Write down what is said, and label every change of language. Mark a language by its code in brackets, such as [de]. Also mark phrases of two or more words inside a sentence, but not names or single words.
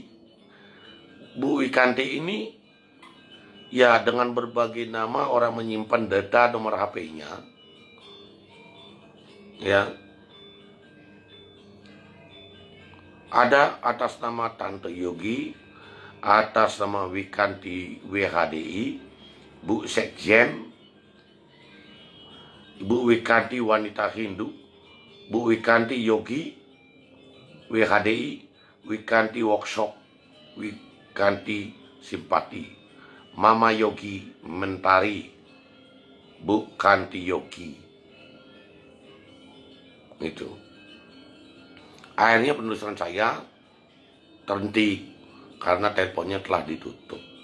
[id] Bu Wikanti ini ya dengan berbagai nama orang menyimpan data nomor HP-nya. Ya. Ada atas nama Tante Yogi, atas nama Wikanti WHDI, Bu Sekjen, Bu Wikanti Wanita Hindu, Bu Wikanti Yogi WHDI, Wikanti Workshop, Wikanti Simpati, Mama Yogi Mentari, Bu Kanti Yogi. Itu. Akhirnya penelusuran saya terhenti karena teleponnya telah ditutup.